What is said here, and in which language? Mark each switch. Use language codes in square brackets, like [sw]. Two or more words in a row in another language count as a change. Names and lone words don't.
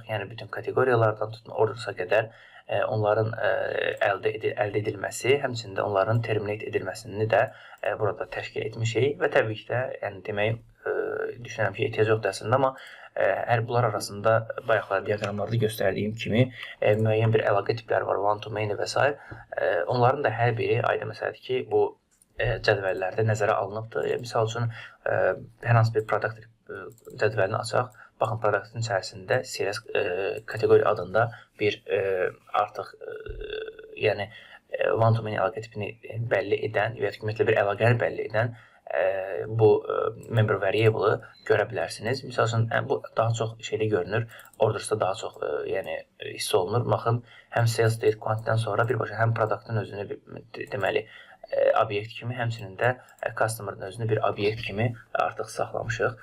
[az] Yəni bütün kateqoriyalardan tutun ordersa qədər onların əldə edilməsi, həmçində onların terminate edilməsini də burada təşkil etmişik və təbii ki də yəni demək düşünürəm ki, ehtiyac yoxdur əslində, amma hər bunlar arasında bayaqlar diaqramlarda göstərdiyim kimi müəyyən bir əlaqə tipləri var, [en] one to many və s. [az] Onların da hər biri aydın məsələdir ki, bu cədvəllərdə nəzərə alınıbdır. Misal üçün hər hansı bir product cədvəlini açaq. Baxın, produktun içərisində CLS kateqori adında bir artıq yəni [en] one to many [az] əlaqə tipini bəlli edən və ya ümumiyyətlə bir əlaqəni bəlli edən bu [en] member variable-ı [az] görə bilərsiniz. Misal üçün, bu daha çox şeydə görünür, ordersda daha çox yəni hiss olunur. Baxın, həm [en] sales date quantity-dən [az] sonra birbaşa həm produktun özünü deməli obyekt kimi, həmçinin də customer'ın özünü bir obyekt kimi artıq saxlamışıq.